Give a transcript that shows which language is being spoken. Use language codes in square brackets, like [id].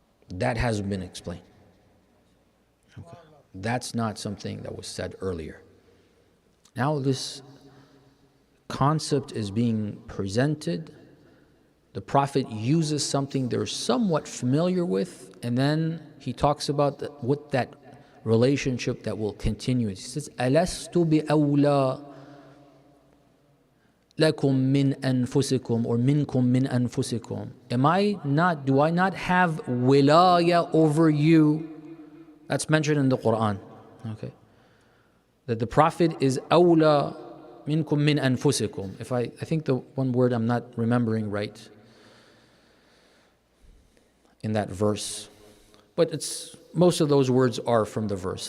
[en] That hasn't been explained. Okay. That's not something that was said earlier. Now this concept is being presented. The Prophet uses something they're somewhat familiar with, and then he talks about what that relationship that will continue. He says, [ar] أَلَسْتُ بِأَوْلَى لَكُمْ مِنْ أَنفُسِكُمْ or مِنْكُمْ مِنْ أَنفُسِكُمْ. [en] Do I not have wilaya over you? That's mentioned in the Quran. Okay. That the Prophet is [ar] أَوْلَى مِنْكُمْ مِنْ أَنفُسِكُمْ. [en] I think the one word I'm not remembering right in that verse, but most of those words are from the verse.